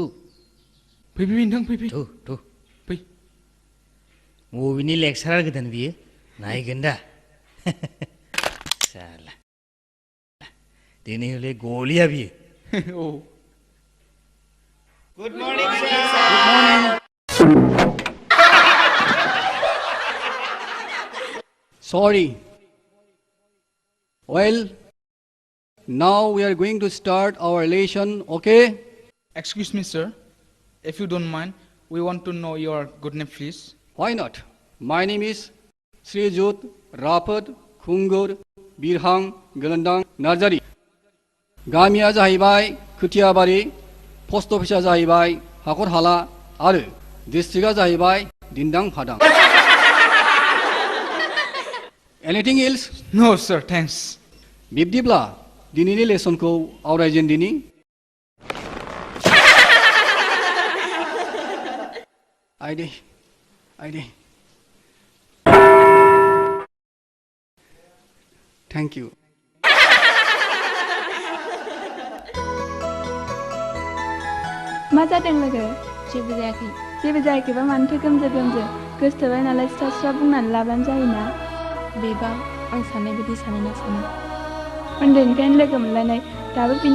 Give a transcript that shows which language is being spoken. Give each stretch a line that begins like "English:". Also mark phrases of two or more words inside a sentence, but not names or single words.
Bodo: फै नोंथां फै थु फै बबेनि लेक्सारा गोदान बियो नायगोन दा साला दिनै हले गलिया बियो औ
English: good morning sir Sorry. Well, now we are going to start our lesson, okay? Excuse me, sir. If you don't mind, we want to know your good name, please. Why not? My name is Srijut Rafat Khungur Birhang Galandang Nazari.
Bodo: गामिया जाहैबाय खोथियाबारि पोस्ट अफिसा जाहैबाय हाखरहाला आरो डिस्ट्रिक्टआ जाहैबाय दिन्दां फादां
English: Anything else? No, sir. Thanks.
Bodo: बिब्दिब्ला दिनैनि लेसनखौ आवरायजेनदिनि आइदे
English: thank you
Bodo: मा जादों लोगो जेबो जायाखैबा मानोथो गोमजो गोसोथोबाय नालाय स्रा बुंनानै लाबानो जायोना बेबा आं साननाय बायदि सानैना साना उन्दैनिफ्रायनो लोगो मोनलायनाय दाबो बिनि